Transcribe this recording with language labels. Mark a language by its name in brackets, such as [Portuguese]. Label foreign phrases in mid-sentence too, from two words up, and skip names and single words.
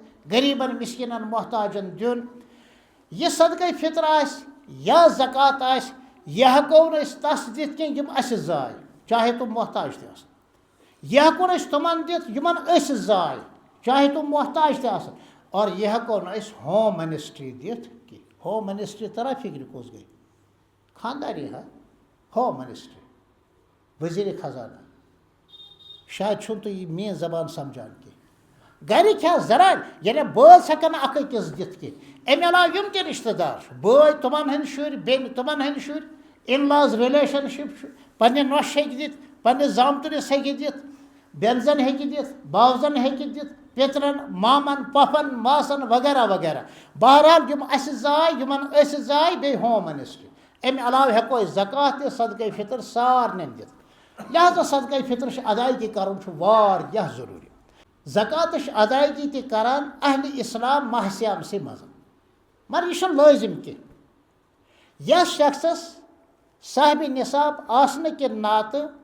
[Kashmiri] غریٖبن مسکیٖنن محتاجن دیُن یہِ صدقہ فطر آسہِ یا زکات آسہِ یہِ ہٮ۪کو نہٕ أسۍ تس دِتھ کینٛہہ یِم اسہِ زاے چاہے تِم محتاج تہِ آسن یہِ ہٮ۪کو نہٕ أسۍ تِمن دِتھ یِمن أسۍ زاے چاہے تِم محتاج تہِ آسن اور یہِ ہٮ۪کو نہٕ أسۍ [English] home ministry [Kashmiri] دِتھ کینٛہہ [English] home ministry [Kashmiri] ترا فکرِ کُس گٔے خانداری ہا [English] home ministry [Kashmiri] وزیٖرِ خزانہ شاید چھُنہٕ تُہۍ یہِ میٲنۍ زبان سمجھان کینٛہہ گرِکۍ کیٛاہ زران یعنی بٲژ ہٮ۪کن نہٕ اکھ أکِس دِتھ کینٛہہ امہِ علاوٕ یِم تہِ رشتہٕ دار چھِ بٲے تِمن ہٕنٛدۍ شُرۍ بیٚنہِ تِمن ہٕنٛدۍ شُرۍ [English] in laws relationship [Kashmiri] چھُ پننہِ نۄشہِ ہیٚکہِ دِتھ پننِس زامتٕرِس ہیٚکہِ دِتھ بیٚنزن ہیٚکہِ دِتھ باوزن ہیٚکہِ دِتھ پترن مامن پپن ماسن وغیرہ وغیرہ بہرحال یم اس زائے یمن اس زائے بی [English] home ministry [Kashmiri] امہ علاوہ ہیکو أسۍ زکات تہِ صدقہ فطر سارنن دِتھ لہذا صدقہ فطر ادائیگی کرُن چھُ واریاہ ضروٗری زکات ادائیگی تہِ کران اہل اسلام ماہ سیامسٕے منٛز مگر یہ چھُنہٕ لٲزم کینٛہہ یس شخصس صاحب نصاب آسنہٕ کہِ ناتہٕ